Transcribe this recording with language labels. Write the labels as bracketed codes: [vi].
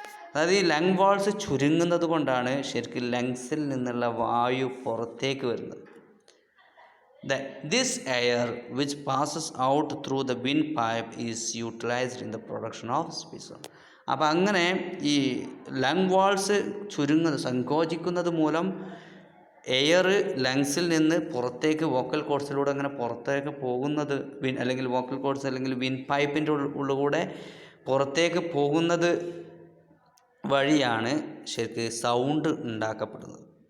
[ml] അതായത് ഈ lung walls ചുരുങ്ങുന്നത് കൊണ്ടാണ് ശരിക്കും ലങ്സിൽ നിന്നുള്ള വായു പുറത്തേക്ക് വരുന്നത്. [en] This air which passes out through the windpipe is utilized in the production of speech sound. [ml] അപ്പോൾ അങ്ങനെ ഈ ലങ് വാൾസ് സങ്കോചിക്കുന്നത് മൂലം എയർ ലങ്സിൽ നിന്ന് പുറത്തേക്ക് വോക്കൽ കോഡ്സിലൂടെ അങ്ങനെ പുറത്തേക്ക് പോകുന്നത്, അല്ലെങ്കിൽ വോക്കൽ കോഡ്സ് അല്ലെങ്കിൽ വിൻ പൈപ്പിൻ്റെ ഉള്ളിലൂടെ പുറത്തേക്ക് പോകുന്നത് വഴിയാണ് ശരിക്ക് സൗണ്ട് ഉണ്ടാക്കപ്പെടുന്നത്.